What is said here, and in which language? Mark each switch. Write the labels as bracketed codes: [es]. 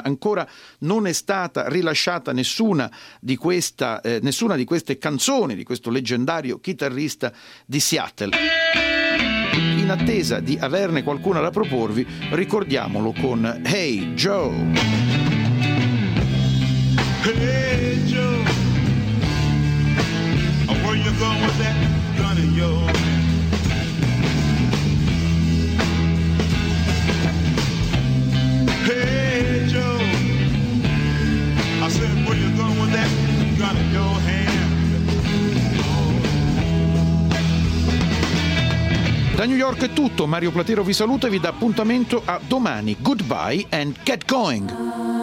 [it] Ancora non è stata rilasciata nessuna di queste canzoni di questo leggendario chitarrista di Seattle. In attesa di averne qualcuna da proporvi, ricordiamolo con Hey Joe. [en] Hey Joe, where you going with that gun of yours? Hey Joe, I said, where you going with that gun of your hand? [it] Da New York è tutto, Mario Platero vi saluta e vi dà appuntamento a domani. [en] Goodbye and get going!